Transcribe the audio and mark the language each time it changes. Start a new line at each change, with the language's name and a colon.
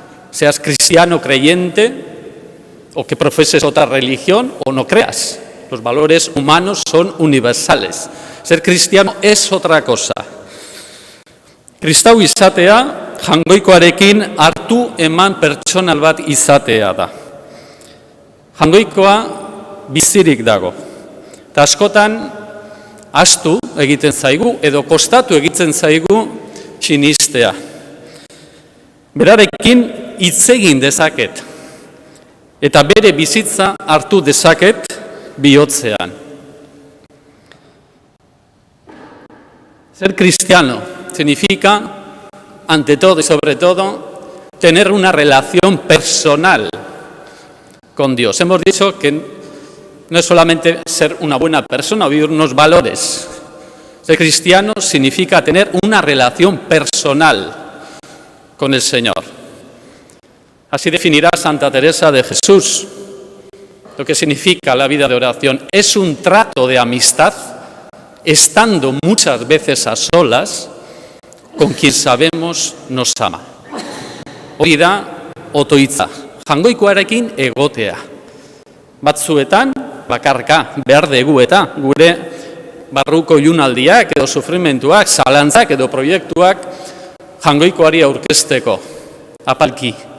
Spanish: Seas cristiano creyente o que profeses otra religión o no creas. Los valores humanos son universales. Ser cristiano es otra cosa.
Basque: Kristau izatea, jangoikoarekin hartu eman pertsonal bat izatea da. Jangoikoa bizirik dago. Eta askotan, ahaztu egiten zaigu edo kostatu egiten zaigu sinistea. Berarekin hitz egin dezaket eta bere bizitza hartu dezaket bihotzean.
Spanish: Ser cristiano significa, ante todo y sobre todo, tener una relación personal con Dios. Hemos dicho que no es solamente ser una buena persona o vivir unos valores. Ser cristiano significa tener una relación personal con el Señor. Así definirá Santa Teresa de Jesús lo que significa la vida de oración. Es un trato de amistad, estando muchas veces a solas, con quien sabemos nos ama.
Basque: Hori da otoitza, jangoikoarekin egotea. Batzuetan, bakarka, behar dugu eta gure barruko ilunaldiak edo sufrimentuak, zalantzak edo proiektuak jangoikoari aurkezteko, apalki.